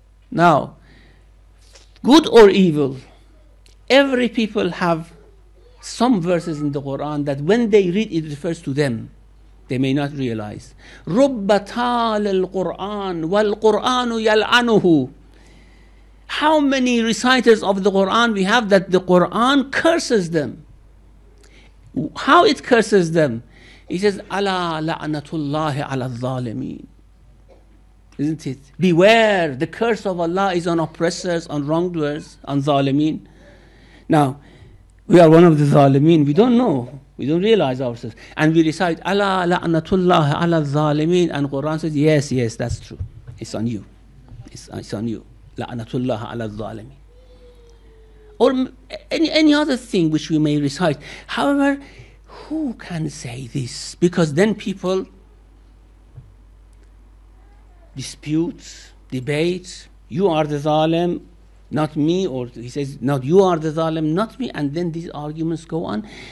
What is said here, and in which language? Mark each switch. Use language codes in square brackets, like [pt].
[en] Now, good or evil, every people have some verses in the Quran that when they read it refers to them. They may not realize. [ar] رُبَّ تَالِ الْقُرْآنِ وَالْقُرْآنُ يَلْعَنُهُ. [en] How many reciters of the Quran we have that the Quran curses them? How it curses them? It says, [ar] أَلَا لَعْنَةُ اللَّهِ عَلَى الظَّالِمِينَ. [en] Isn't it? Beware, the curse of Allah is on oppressors, on wrongdoers, on zalimeen. Now, we are one of the zalimeen. We don't know. We don't realize ourselves. And we recite, [ar] أَلَا لَعْنَةُ اللَّهِ عَلَى الظَّالِمِينَ. [en] And Quran says, yes, that's true. It's on you. It's on you. [ar] لَعْنَةُ اللَّهِ عَلَى الظَّالِمِينَ. [en] Or any other thing which we may recite. However, who can say this? Because then people dispute, debate, you are the zalim, not me, or he says, not you are the zalim, not me, and then these arguments go on.